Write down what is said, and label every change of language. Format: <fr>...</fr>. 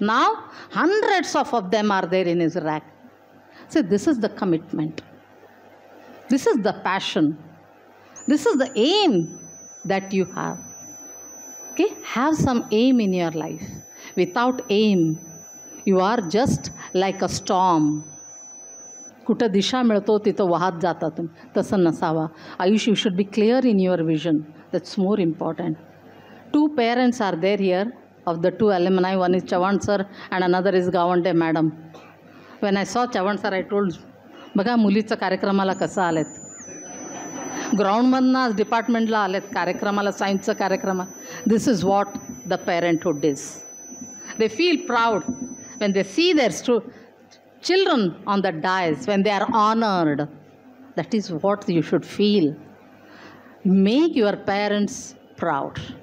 <en>Now hundreds of them are there in his rack. So this is the commitment. This is the passion. This is the aim that you have. Okay? Have some aim in your life. Without aim, you are just like a storm.</en> <mr>कुठं दिशा मिळतो तिथं वाहत जाता तुम्ही. तसं नसावा.</mr> <en>You should be clear in your vision. That's more important. 2 parents are there here of the 2 alumni. One is Chavan sir and another is Gawande madam. When I saw Chavan sir, I told,</en> <mr>बघा मुलीचं कार्यक्रमाला कसं आलेत. ग्राउंडमधनं आज डिपार्टमेंटला आलेत कार्यक्रमाला, सायन्सचं कार्यक्रम.</mr> <en>This is what the parenthood is. They feel proud when they see their children on the dais, when they are honored. That is what you should feel. Make your parents proud.</en>